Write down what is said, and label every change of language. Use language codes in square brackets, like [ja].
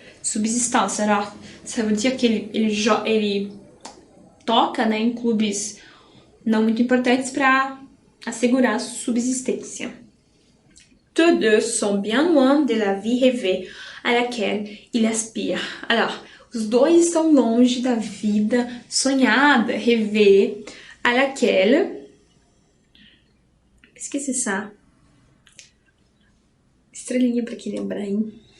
[fr] Subsistance, alors, ça veut dire que [pt] ele toca, né, em clubes não muito importantes para assegurar a subsistência. [fr] Tous deux sont bien loin de la vie rêvée à laquelle ils aspirent. Alors, [pt] os dois estão longe da vida sonhada, [fr] rêvée, à laquelle... Qu'est-ce que c'est ça? [pt] Estrelinha para quem lembrar, hein?